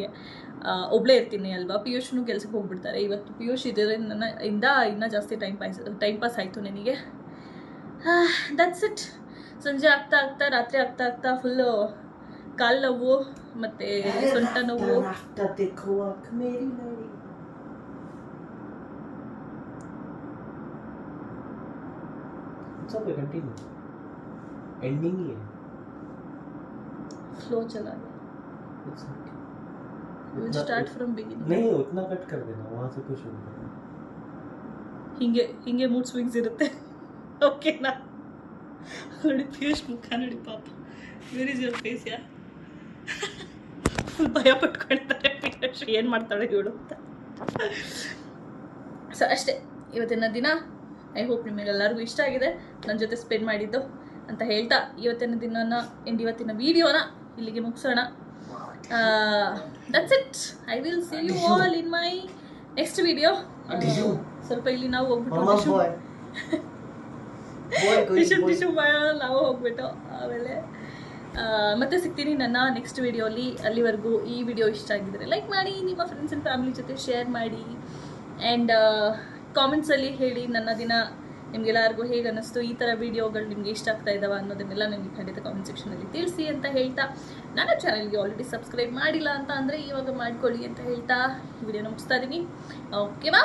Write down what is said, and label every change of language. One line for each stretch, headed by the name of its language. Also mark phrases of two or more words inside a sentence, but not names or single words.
Kannada: ಒಬ್ಬಳೇ ಇರ್ತೀನಿ ಅಲ್ವಾ. ಪಿಯೂಷ್ನು ಕೆಲ್ಸಕ್ಕೆ ಹೋಗ್ಬಿಡ್ತಾರೆ. ಇವತ್ತು ಪಿಯೂಷ್ ಇದರಿಂದ ಇನ್ನೂ ಜಾಸ್ತಿ
English: time pass
Kannada: ಆಯಿತು ನನಗೆ.
English: That's it.
Kannada: ಸಂಜೆ ಆಗ್ತಾ ರಾತ್ರಿ ಆಗ್ತಾ ಫುಲ್ಲು ಕಾಲು ನೋವು ಮತ್ತು ಸೊಂಟ ನೋವು.
Hindi: सब
English: continue ending
Hindi: ही है. फ्लो चला गया.
English: will start from beginning.
Hindi: नहीं उतना कट कर देना, वहां से कुछ शुरू करना.
Kannada: ಹಿಂಗೆ
English: mood swings
Kannada: ಇರುತ್ತೆ. ಓಕೆನಾ? ನೋಡಿ ಪಿಯೂಷ್ ಮುಖ ನೋಡಿ ಪಾಪ.
English: Where is your face? ya full
Kannada: ಭಯ ಪಟ್ಕೊಳ್ತಾರೆ ಪಿಯೂಷ್, ಏನು ಮಾಡ್ತಾಳೆ ಇವಳು ಅಂತ. ಸೊ ಅಷ್ಟೇ ಇವತ್ತಿನ ದಿನ.
English: I hope
Kannada: ನಿಮಗೆಲ್ಲರಿಗೂ ಇಷ್ಟ ಆಗಿದೆ ನನ್ನ ಜೊತೆ ಸ್ಪೆಂಡ್ ಮಾಡಿದ್ದು ಅಂತ ಹೇಳ್ತಾ ಇವತ್ತಿನ ವಿಡಿಯೋನ ಇಲ್ಲಿಗೆ ಮುಗಿಸೋಣ.
English: That's it. I will see you all in my next video.
Kannada: ಸ್ವಲ್ಪ ಇಲ್ಲಿ ನಾವು ಹೋಗ್ಬಿಟ್ಟು ಟಿಶ್ಯೂ ನಾವು ಹೋಗ್ಬಿಟ್ಟು ಆಮೇಲೆ ಮತ್ತೆ ಸಿಗ್ತೀನಿ ನನ್ನ
English: next videoli.
Kannada: ಅಲ್ಲಿವರೆಗೂ ಈ ವಿಡಿಯೋ ಇಷ್ಟ ಆಗಿದ್ರೆ ಲೈಕ್ ಮಾಡಿ, ನಿಮ್ಮ
English: friends and family
Kannada: ಜೊತೆ ಶೇರ್ ಮಾಡಿ,
English: and commentsalli
Kannada: ಹೇಳಿ ನನ್ನ ದಿನ ನಿಮಗೆಲ್ಲರಿಗೂ ಹೇಗೆ ಅನ್ನಿಸ್ತು, ಈ ಥರ ವೀಡಿಯೋಗಳು ನಿಮಗೆ ಇಷ್ಟ ಆಗ್ತಾ ಇದ್ದಾವೆ ಅನ್ನೋದನ್ನೆಲ್ಲ ನನಗೆ ಖಂಡಿತ
English: comment sectionalli
Kannada: ತಿಳಿಸಿ ಅಂತ ಹೇಳ್ತಾ, ನನ್ನ ಚಾನಲ್ಗೆ
English: already subscribe
Kannada: ಮಾಡಿಲ್ಲ ಅಂತ ಅಂದರೆ ಇವಾಗ ಮಾಡ್ಕೊಳ್ಳಿ ಅಂತ ಹೇಳ್ತಾ ಈ ವಿಡಿಯೋನ ಮುಗಿಸ್ತಾ ಇದ್ದೀನಿ.